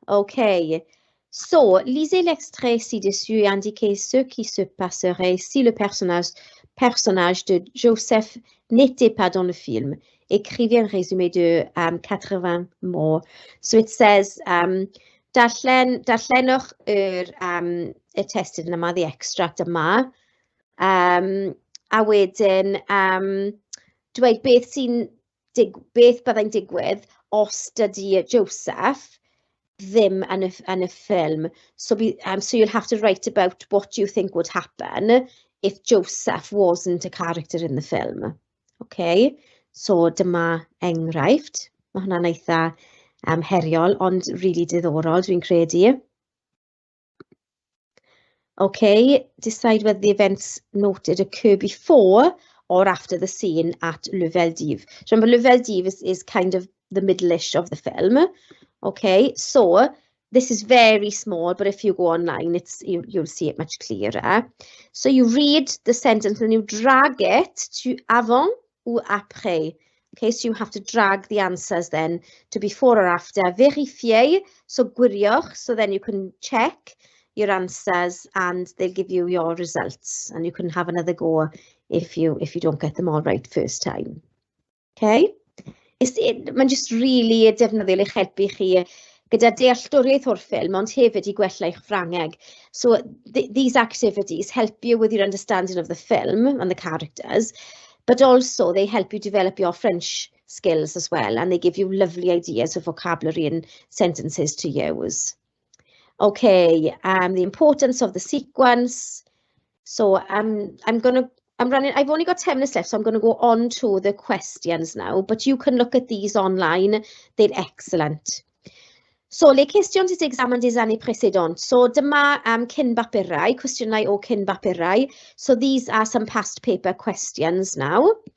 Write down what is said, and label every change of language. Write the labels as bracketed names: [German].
[French] Okay, so lisez l'extrait ci-dessus et indiquez ce qui se passerait si le personnage de Joseph n'était pas dans le film. Écrivez un résumé de 80 mots. [English] So it says, [Welsh] darllenwch y testyn yma, the extract yma, a wedyn dweud beth byddai'n digwydd os dydy Joseph ddim yn y ffilm. [English] So you'll have to write about what you think would happen if Joseph wasn't a character in the film. [Welsh] Okay, so dyma enghraifft. Mae hwnna'n eitha heriol, ond really diddorol, dwi'n credu. [English] Okay, decide whether the events noted occur before or after the scene at Le Veldiv. Remember, Le Veldiv is kind of the middle-ish of the film. Okay, so this is very small, but if you go online, you'll see it much clearer. So you read the sentence and you drag it to [French] avant ou après. [English] Okay, so you have to drag the answers then to before or after. Vérifier, [Welsh] so gwiriwch, [English] so then you can check your answers and they'll give you your results. And you can have another go if you don't get them all right first time. Okay? [Welsh] Mae'n just really defnyddiol eich helpu chi gyda dealltwriaeth o'r ffilm, ond hefyd I gwella eich Ffrangeg. [English] So these activities help you with your understanding of the film and the characters, but also they help you develop your French skills as well, and they give you lovely ideas of vocabulary and sentences to use. Okay, the importance of the sequence. So I'm going to I've only got 10 minutes left, so I'm going to go on to the questions now, but you can look at these online. They're excellent. [French] So, les questions des examens des années précédentes. [Welsh] So, dyma cyn bapurau, cwestiynau o cyn bapurau. [English] So, these are some past paper questions now.